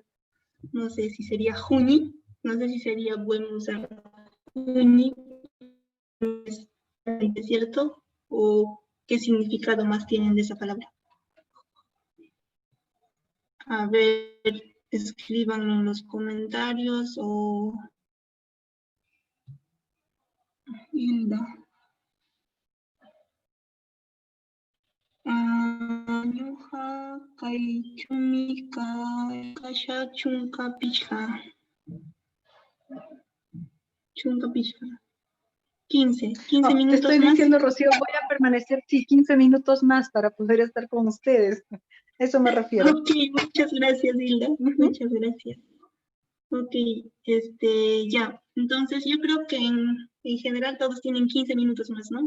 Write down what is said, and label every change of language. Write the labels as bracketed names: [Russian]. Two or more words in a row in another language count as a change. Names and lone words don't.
[Spanish] No sé si sería juni, no sé si sería bueno usar juni, ¿es cierto? ¿O qué significado más tienen de esa palabra? A ver, escríbanlo en los comentarios o... Hilda. [Quechua] Ñuqa kaychumi kasha chunka pishqa. [Spanish] 15 No, minutos te estoy más. diciendo, Rocío, voy a permanecer 15 minutos más para poder estar con ustedes. Eso me refiero. Ok, muchas gracias, Hilda. Muchas gracias. Ok, ya. Entonces, yo creo que en general todos tienen 15 minutos más, ¿no?